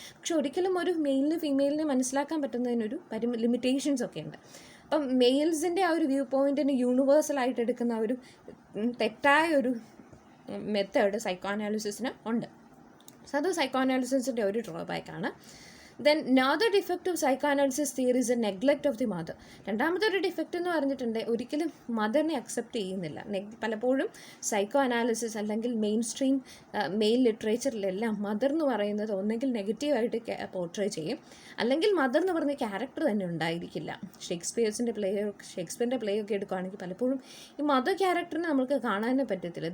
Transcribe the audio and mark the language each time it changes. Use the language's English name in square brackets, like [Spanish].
[Malayalam] പക്ഷെ ഒരിക്കലും ഒരു മെയിലിന് ഫീമെയിലിനെ മനസ്സിലാക്കാൻ പറ്റുന്നതിനൊരു ലിമിറ്റേഷൻസ് ഒക്കെ ഉണ്ട്. അപ്പം മെയിൽസിൻ്റെ ആ ഒരു വ്യൂ പോയിൻറ്റിന് യൂണിവേഴ്സലായിട്ട് എടുക്കുന്ന ഒരു തെറ്റായ ഒരു മെത്തേഡ് സൈക്കോ അനാലിസിസിന് ഉണ്ട്. സോ അത് സൈക്കോ അനാലിസിസിൻ്റെ ഒരു ഡ്രോബാക്കാണ്. [English] Then another defect of psychoanalysis theory is a neglect of the mother. [Malayalam] രണ്ടാമത്തെ ഒരു ഡിഫക്റ്റ് എന്ന് പറഞ്ഞിട്ടുണ്ട്, ഒരിക്കലും മദറിനെ അക്സെപ്റ്റ് ചെയ്യുന്നില്ല. പലപ്പോഴും സൈക്കോ അനാലിസിസ് അല്ലെങ്കിൽ മെയിൻ സ്ട്രീം മെയിൽ ലിറ്ററേച്ചറിലെല്ലാം മദർ എന്ന് പറയുന്നത് ഒന്നെങ്കിൽ നെഗറ്റീവായിട്ട് പോർട്രേ ചെയ്യും, അല്ലെങ്കിൽ മദർ എന്ന് പറഞ്ഞ ക്യാരക്ടർ തന്നെ ഉണ്ടായിരിക്കില്ല. ഷേക്സ്പിയറിൻ്റെ പ്ലേ ഒക്കെ എടുക്കുകയാണെങ്കിൽ പലപ്പോഴും ഈ മദർ ക്യാരക്ടറിനെ നമുക്ക് കാണാനേ പറ്റത്തില്ല.